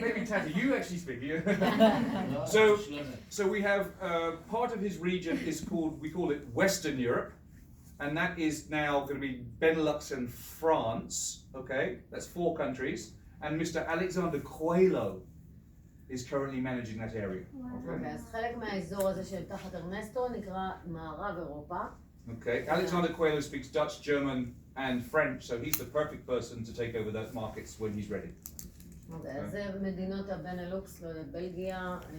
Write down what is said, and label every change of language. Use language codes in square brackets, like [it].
[en] maybe Tati, you actually speak. So we have part of his region is called, we call it Western Europe, and that is now going to be Benelux and France. Okay, that's 4 countries, and Mr. Alexander Coelho is currently managing that area. [he] אוקיי, אז חלק מהאזור הזה של תחת ארנסטו נקרא מערב אירופה. [en] Okay, Alexander Coelho speaks Dutch, German, and French, so he's the perfect person to take over those markets when he's ready. [he] אוקיי, אז זה מדינות הבנלוקס, בלגיה,